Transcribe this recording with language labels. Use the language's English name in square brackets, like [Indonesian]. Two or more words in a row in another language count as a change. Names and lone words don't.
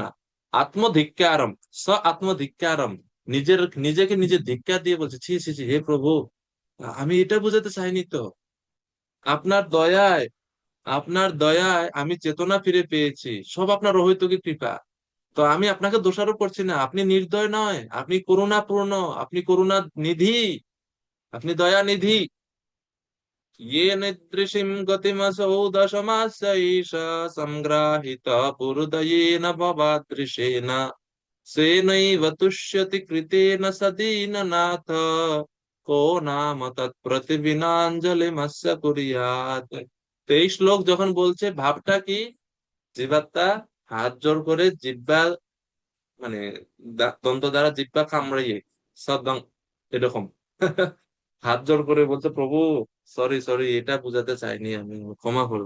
[Bangla] আত্মধিক্কারম, আত্মধিক্কারম, নিজেকে নিজে ধিক্কার দিয়ে বলছে, ছি ছি ছি, হে প্রভু, আমি এটা বোঝাতে চাইনি তো। আপনার দয়ায়, আপনার দয়ায় আমি চেতনা ফিরে পেয়েছি, সব আপনার অহৈতুকী কৃপা। তো আমি আপনাকে দোষারোপ করছি না, আপনি নির্দয় নয়, আপনি করুণাপূর্ণ, আপনি করুণা নিধি, আপনি দয়া নিধি। [Sanskrit] ये निदृशिं गतिमसौ दशमास्यैष संग्राहित पुरुदयेन भवादृशेन सेनैव तुष्यति कृतेन स दीननाथ को नाम তৎপ্রতিবিনাঞ্জলিমস্য কুর্যাৎ। [Bangla] তো এই শ্লোক যখন বলছে, ভাবটা কি? জীবাত্মা হাত জোর করে জিহ্বা, মানে দন্ত দ্বারা জিহ্বা কামড়িয়ে সদং এরকম হাত জোড় করে বলছে, প্রভু [English] sorry sorry, [Bangla] এটা বুঝাতে চাইনি আমি, ক্ষমা করবে।